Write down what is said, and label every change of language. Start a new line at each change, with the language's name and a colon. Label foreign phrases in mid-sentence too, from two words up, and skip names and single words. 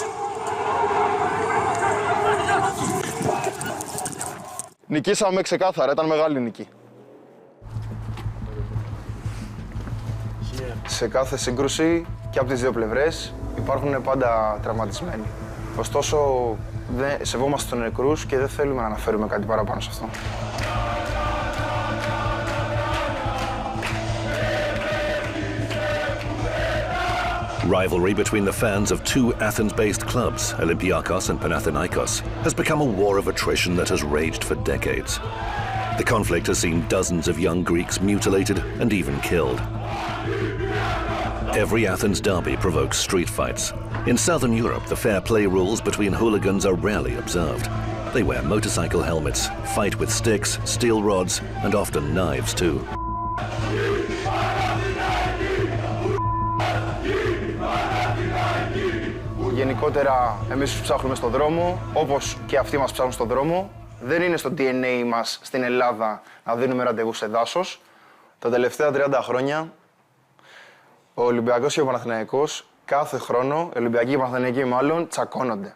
Greek: Νικήσαμε ξεκάθαρα, ήταν μεγάλη νίκη. Σε κάθε σύγκρουση και από τις δύο πλευρές υπάρχουν πάντα τραυματισμένοι. Ωστόσο, Σεβόμαστε τους νεκρούς και δεν θέλουμε να αναφέρουμε κάτι παραπάνω σε αυτό.
English: Rivalry between the fans of two Athens-based clubs, Olympiakos and Panathinaikos, has become a war of attrition that has raged for decades. The conflict has seen dozens of young Greeks mutilated and even killed. Every Athens derby provokes street fights. In southern Europe, the fair play rules between hooligans are rarely observed. They wear motorcycle helmets, fight with sticks, steel rods, and often knives too.
Greek: Γενικότερα, εμείς τους ψάχνουμε στον δρόμο, όπως και αυτοί μας ψάχνουν στον δρόμο. Δεν είναι στο DNA μας στην Ελλάδα να δίνουμε ραντεβού σε δάσος. Τα τελευταία 30 χρόνια, ο Ολυμπιακός και ο Παναθηναϊκός κάθε χρόνο, οι Ολυμπιακοί και οι Παναθηναϊκοί μάλλον, τσακώνονται.